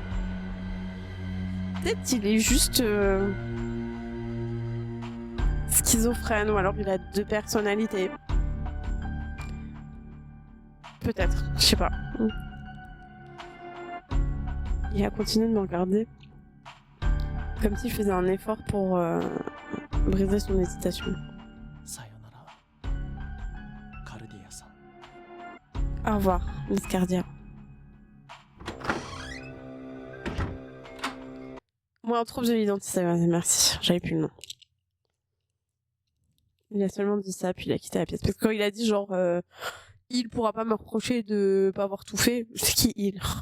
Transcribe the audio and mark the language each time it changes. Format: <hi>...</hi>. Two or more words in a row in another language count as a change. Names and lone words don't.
<fr>Peut-être qu'il est juste schizophrène, ou alors il a deux personnalités. Peut-être, je sais pas. Il a continué de me regarder. Comme si je faisais un effort pour briser son hésitation.</fr> <ja>さよならカルディアさん</ja> <fr>Au revoir, Miss Cardia. Moi, en trouble de l'identité, merci, j'avais plus le nom. Il a seulement dit ça, puis il a quitté la pièce. Parce que quand il a dit genre, il pourra pas me reprocher de pas avoir tout fait, c'est qui il?</fr>